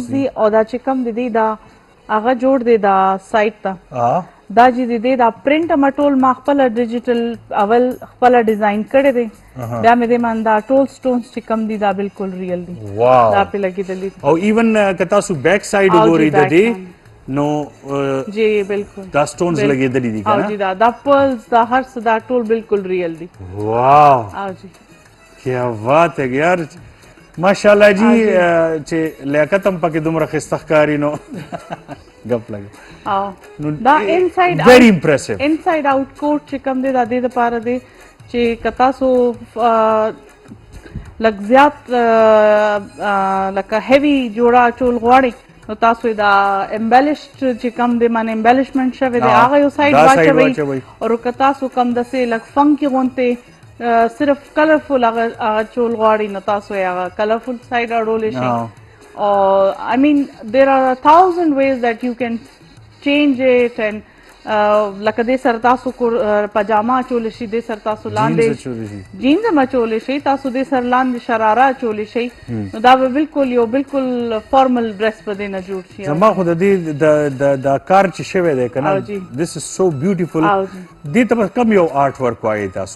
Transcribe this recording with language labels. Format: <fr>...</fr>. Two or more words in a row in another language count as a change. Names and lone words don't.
<ps>دي او دا چې کوم دي دا هغه جوړ دی دا سایت ته دا چې دی دا پرنټ مټول ما خپل ډیجیټل اول خپل ډیزاین کړی دی بیا مې د من دا ټول سټونز چې کم دي دا بالکل ریل دي دا په لګیدلی او ایون که تاسو</ps> <en>back side</en> <ps>وګورئ د دې نو جی بالکل دا سټونز لګیدلی دي کنه او جی دا پرلز دا هر څه دا ټول بالکل ریل دي.</ps> <en>واو</en> <ps>او جی</ps> <ur>کیا بات ہے یار</ur> <ps>ماشاءاللہ جی چې لیاقت هم پکې دومره ښایسته ښکاري نو ګپ لګي دا انساید</ps> <en>very impressive inside out coat</en> <ps>چې کوم دی دا دې لپاره دی چې که تاسو لږ زیات لکه هیوي جوړه اچول غواړئ نو تاسو دا امبیلشډ چې کوم دی باندې امبیلشمنټ شوی دی هغه یو سایډ واچوئ او که تاسو کوم داسې لږ فنکي غوندې صرف کلرفل هغه چول غواړي نو تاسو یې هغه کلرفل سایډ اړولی شئ او</ps> <en>I mean there are 1,000 ways that you can change it</en> <ps>and لکه دې سره تاسو پجامه اچولی شي دې سره تاسو لاندې جینز هم اچولی شئ تاسو دې سره لاندې شراره اچولی شئ نو دا به بالکل یو بالکل</ps> <en>formal dress</en> <ps>به دې نه جوړ شي. زما خو د دې دا کار چې شوی دی که نه</ps> <en>this is so beautiful</en> <ps>دې ته به کم یو</ps> <en>art work</en> <ps>وایئ تاسو؟</ps>